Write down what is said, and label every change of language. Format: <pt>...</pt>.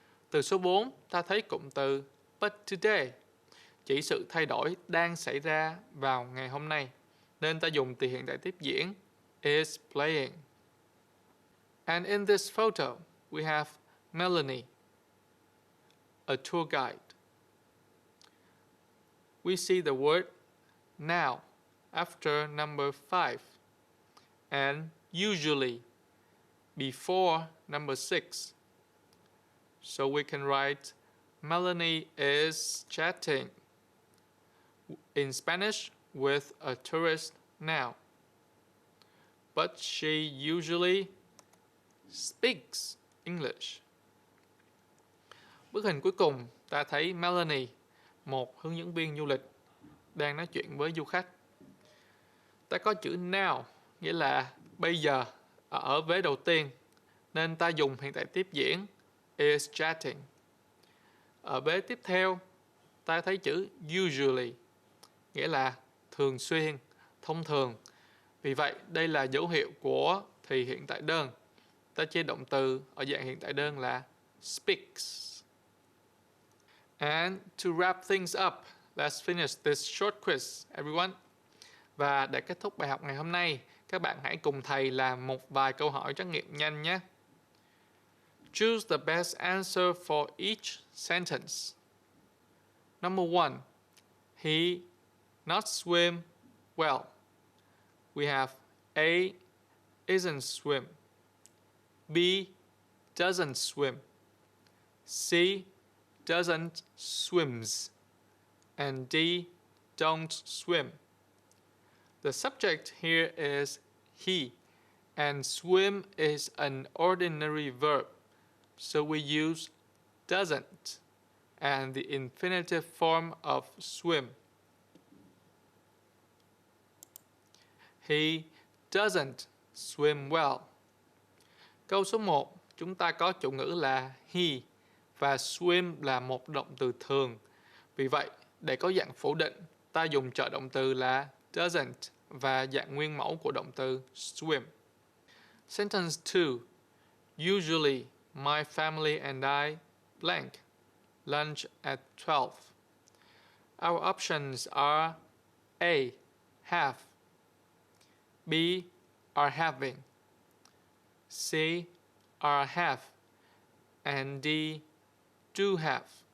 <vi>Từ số 4 ta thấy cụm từ but today, chỉ sự thay đổi đang xảy ra vào ngày hôm nay, nên ta dùng thì hiện tại tiếp diễn is playing.</vi> <en>And in this photo, we have Melanie, a tour guide. We see the word now after number 5 and usually before number 6. So we can write Melanie is chatting in Spanish with a tourist now, but she usually speaks English.</en> <vi>Bức hình cuối cùng ta thấy Melanie, một hướng dẫn viên du lịch, đang nói chuyện với du khách. Ta có chữ now, nghĩa là bây giờ, ở vế đầu tiên, nên ta dùng hiện tại tiếp diễn is chatting. Ở vế tiếp theo, ta thấy chữ usually, nghĩa là thường xuyên, thông thường. Vì vậy, đây là dấu hiệu của thì hiện tại đơn. Ta chia động từ ở dạng hiện tại đơn là speaks.</vi> <en>And to wrap things up, let's finish this short quiz, everyone.</en> <vi>Và để kết thúc bài học ngày hôm nay, các bạn hãy cùng thầy làm một vài câu hỏi trắc nghiệm nhanh nhé.</vi> <en>Choose the best answer for each sentence. Number 1. He not swim well. We have A. Isn't swim. B. Doesn't swim. C. Doesn't swims. And D. Don't swim. The subject here is he, and swim is an ordinary verb, so we use doesn't and the infinitive form of swim. He doesn't swim well.</en> <vi>Câu số 1, chúng ta có chủ ngữ là he và swim là một động từ thường. Vì vậy, để có dạng phủ định, ta dùng trợ động từ là doesn't và dạng nguyên mẫu của động từ swim.</vi> <en>Sentence 2. Usually, my family and I blank lunch at 12. Our options are A. Have, B. Are having, C. Are have, and D. Do have.</en>